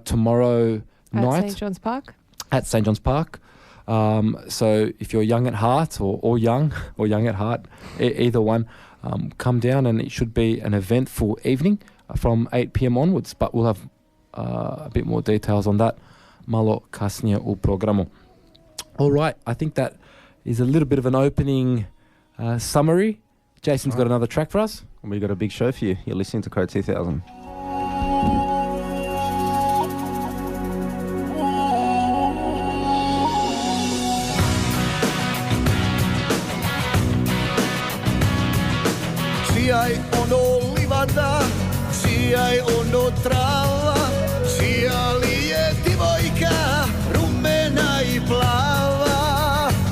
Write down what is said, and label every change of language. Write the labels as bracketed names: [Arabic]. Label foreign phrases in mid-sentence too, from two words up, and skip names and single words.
[English] Tomorrow night. At St. John's Park. At St. John's Park. So if you're young at heart or young at heart, either one, come down, and it should be an eventful evening from 8 p.m. onwards, but we'll have a bit more details on that [Croatian] malo kasnije u programu. [English] All right, I think that is a little bit of an opening summary. Jason's got another track for us. We've got a big show for you. You're listening to Cro2000. [Croatian] Čijaj ono livada, čijaj ono trava, čija li je divojka rumena i plava.